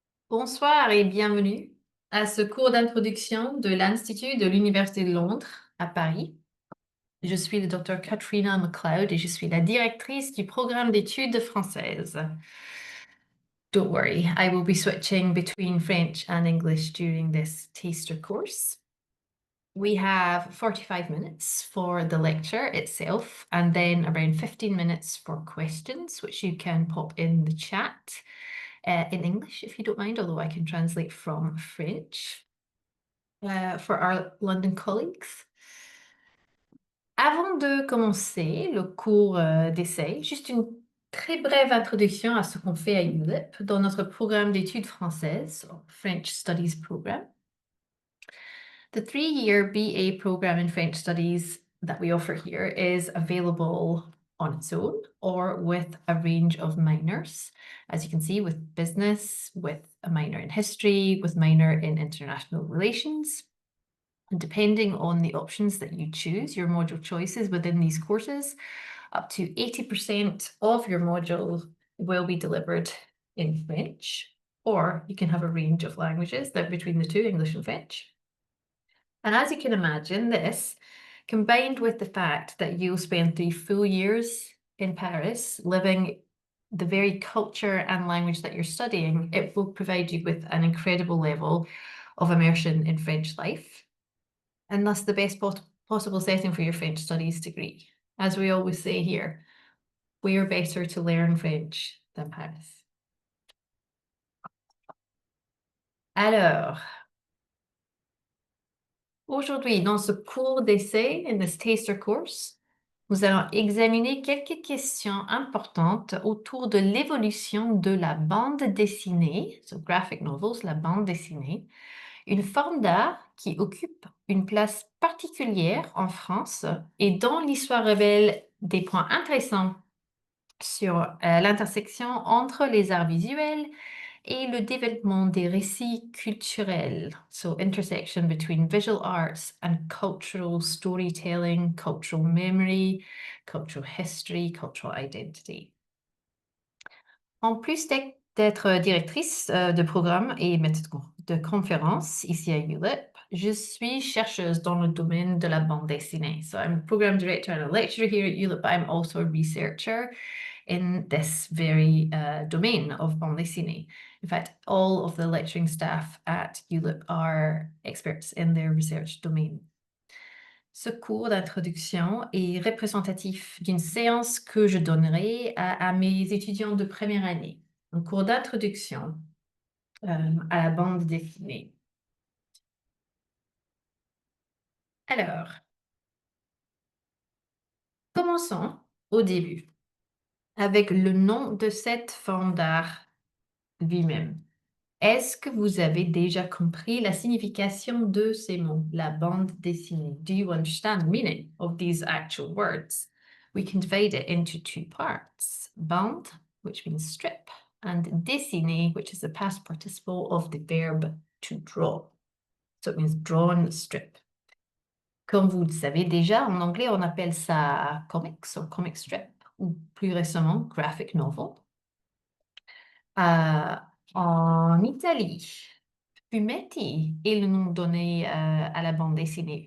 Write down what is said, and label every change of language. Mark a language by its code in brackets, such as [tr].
[fr] Bonsoir et bienvenue à ce cours d'introduction de l'Institut de l'Université de Londres à Paris. Je suis le Dr. Katrina MacLeod et je suis la directrice du programme d'études françaises. [en] Don't worry, I will be switching between French and English during this taster course. We have 45 minutes for the lecture itself and then around 15 minutes for questions, which you can pop in the chat. In English, if you don't mind, although I can translate from French for our London colleagues. [fr] Avant de commencer le cours d'essai, juste une très brève introduction à ce qu'on fait à ULIP dans notre programme d'études françaises, [en] French Studies Program. The 3-year BA program in French Studies that we offer here is available on its own or with a range of minors, as you can see, with business, with a minor in history, with minor in international relations. And depending on the options that you choose, your module choices within these courses, up to 80% of your module will be delivered in French, or you can have a range of languages that between the two, English and French. And as you can imagine, this, combined with the fact that you'll spend 3 full years in Paris living the very culture and language that you're studying, it will provide you with an incredible level of immersion in French life, and thus the best possible setting for your French studies degree. As we always say here, where better to learn French than Paris? [fr] Alors, aujourd'hui, dans ce cours d'essai, [en] in this taster course, [fr] nous allons examiner quelques questions importantes autour de l'évolution de la bande dessinée, [en] so graphic novels, [fr] la bande dessinée, une forme d'art qui occupe une place particulière en France et dont l'histoire révèle des points intéressants sur l'intersection entre les arts visuels et le développement des récits culturels. [en] So intersection between visual arts and cultural storytelling, cultural memory, cultural history, cultural identity. [fr] En plus d'être directrice de programme et maître de conférence ici à ULIP, je suis chercheuse dans le domaine de la bande dessinée. [en] So I'm a program director and a lecturer here at ULIP, but I'm also a researcher in this very domain of bande dessinée. In fact, all of the lecturing staff at ULIP are experts in their research domain. [fr] Ce cours d'introduction est représentatif d'une séance que je donnerai à mes étudiants de première année, un cours d'introduction à la bande dessinée. Alors, commençons au début avec le nom de cette forme d'art lui-même. Est-ce que vous avez déjà compris la signification de ces mots, la bande dessinée? [en] Do you understand the meaning of these actual words? We can divide it into 2 parts. Bande, which means strip, and dessiner, which is the past participle of the verb to draw. So it means drawn strip. [fr] Comme vous le savez déjà, en anglais, on appelle ça [en] comics or comic strip, [fr] ou plus récemment, [en] graphic novel. [fr] En Italie, fumetti est le nom donné à la bande dessinée.